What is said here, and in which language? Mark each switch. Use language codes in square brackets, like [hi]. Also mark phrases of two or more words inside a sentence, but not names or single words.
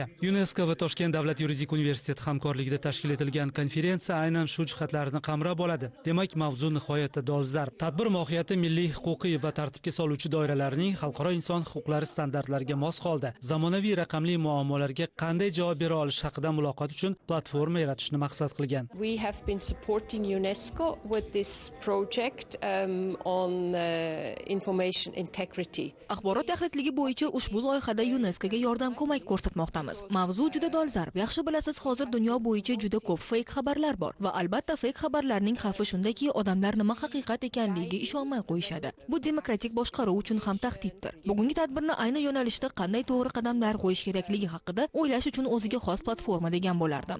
[uz] UNESCO va Toshkent davlat yuridik universiteti hamkorligida tashkil etilgan konferensiya aynan shu jihatlarni qamrab oladi. Demak, mavzu nihoyatda dolzarb. Tadbir mohiyati milliy, huquqiy va tartibga soluvchi doiralarning xalqaro inson huquqlari standartlariga mos holda zamonaviy raqamli muammolarga qanday javob bera olish haqida muloqot uchun platforma yaratishni maqsad qilgan. [en] We have been supporting UNESCO with this project on information integrity. [uz] Axborot yaxlitligi bo'yicha ushbu loyihada UNESCOga yordam ko'mak ko'rsatmoqdamiz. Mavzu juda dolzarb. Yaxshi bilasiz, hozir dunyo bo'yicha juda ko'p fake xabarlar bor va albatta fake xabarlarning xavfi shundaki, odamlar nima haqiqat ekanligiga ishonmay qo'yishadi. Bu demokratik boshqaruv uchun ham tahdiddir. Bugungi tadbirni ayni yo'nalishda qanday to'g'ri qadamlar qo'yish kerakligi haqida o'ylash uchun o'ziga xos platforma degan bo'lardim.